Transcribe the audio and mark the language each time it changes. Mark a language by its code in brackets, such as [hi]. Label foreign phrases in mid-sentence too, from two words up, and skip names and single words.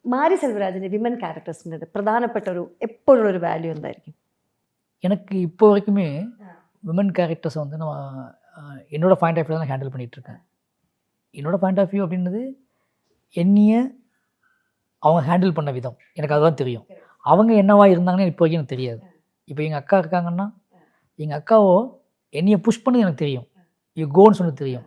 [ml] മാരി സെൽവരാജിൻ്റെ [en] women characters [ml] പ്രധാനപ്പെട്ട ഒരു എപ്പോഴും ഒരു വാല്യൂ എന്തായിരിക്കും? [ta] எனக்கு இப்போ வரைக்குமே [en] women characters [ta] வந்து என்னோடய [en] point of view [ta] தான் ஹேண்டில் பண்ணிகிட்ருக்கேன். என்னோடய [en] point of view [ta] அப்படின்றது என்னைய அவங்க ஹேண்டில் பண்ண விதம் எனக்கு அதுதான் தெரியும். அவங்க என்னவா இருந்தாங்கன்னு இப்போ வரைக்கும் எனக்கு தெரியாது. இப்போ எங்கள் அக்கா இருக்காங்கன்னா எங்கள் அக்காவோ என்னையை புஷ் பண்ணது எனக்கு தெரியும், [en] you go [ta] சொன்னது தெரியும்.